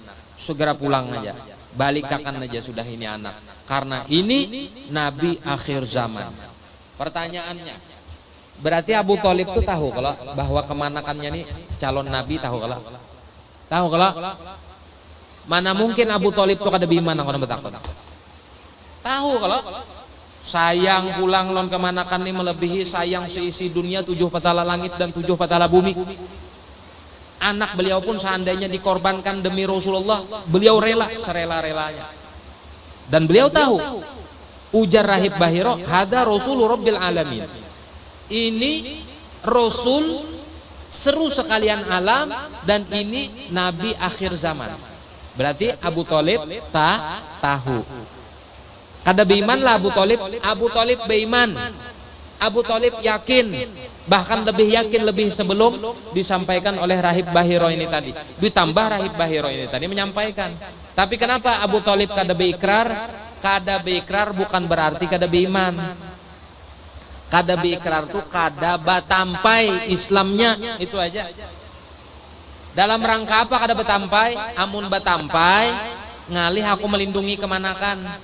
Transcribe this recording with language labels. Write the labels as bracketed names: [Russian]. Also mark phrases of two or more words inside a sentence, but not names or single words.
[Banjar] Segera pulang aja, balikkan aja sudah ini anak. [Indonesian] Karena ini Nabi akhir zaman. [Banjar] Pertanyaannya, berarti Abu Thalib itu tahu kalau bahwa kemanakannya nih calon Nabi, tahu kalau? Tahu kalau? Mana mungkin Abu Thalib itu kada bimana kalau betakon. Tahu kalau sayang pulang lon kemanakan ini melebihi sayang seisi dunia 7 petala langit dan 7 petala bumi. [Indonesian] Anak beliau pun seandainya dikorbankan demi Rasulullah, beliau rela serela-relanya. [Banjar] Dan beliau tahu, ujar Rahib Bahiro, [Arabic] هذا رسول الله رب العالمين. [Indonesian] Ini Rasul seru sekalian alam, dan ini Nabi akhir zaman. Berarti Abu Thalib tahu. [Banjar] Kada beiman lah Abu Thalib. Abu Thalib beiman. [Indonesian] Abu Thalib yakin, bahkan lebih yakin lebih sebelum disampaikan oleh Rahib Bahiro ini tadi. Ditambah Rahib Bahiro ini tadi menyampaikan. [Banjar] Tapi kenapa Abu Thalib kada beikrar? Kada beikrar bukan berarti kada beiman. Kada beikrar tuh kada batampai Islamnya, itu aja. Dalam rangka apa kada batampai? Amun batampai ngalih aku melindungi kemanakan.